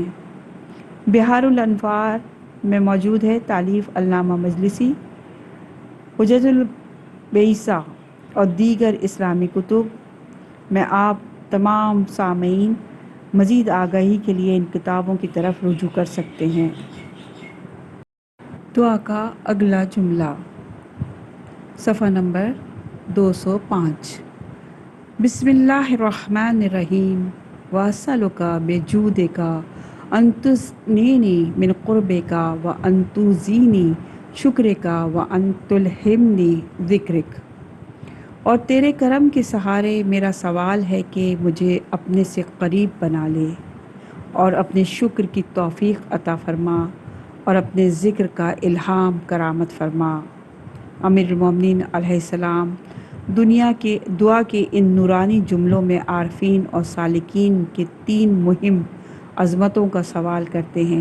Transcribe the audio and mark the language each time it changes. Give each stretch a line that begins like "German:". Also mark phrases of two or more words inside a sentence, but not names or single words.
Urdu: بحار الانوار میں موجود ہے، تالیف علامہ مجلسی، حجج البیضاء اور دیگر اسلامی کتب میں آپ تمام سامعین مزید آگاہی کے لیے ان کتابوں کی طرف رجوع کر سکتے ہیں۔ دعا کا اگلا جملہ صفحہ نمبر 205۔
Arabic: بسم اللہ الرحمن الرحیم واسلک بجودک ان تغنینی من قربک وان تزینی شکرک وان تلہمنی ذکرک۔
Urdu: اور تیرے کرم کے سہارے میرا سوال ہے کہ مجھے اپنے سے قریب بنا لے اور اپنے شکر کی توفیق عطا فرما اور اپنے ذکر کا الہام کرامت فرما۔ امیر المومنین علیہ السلام دعا کے ان نورانی جملوں میں عارفین اور سالکین کے 3 مہم عظمتوں کا سوال کرتے ہیں۔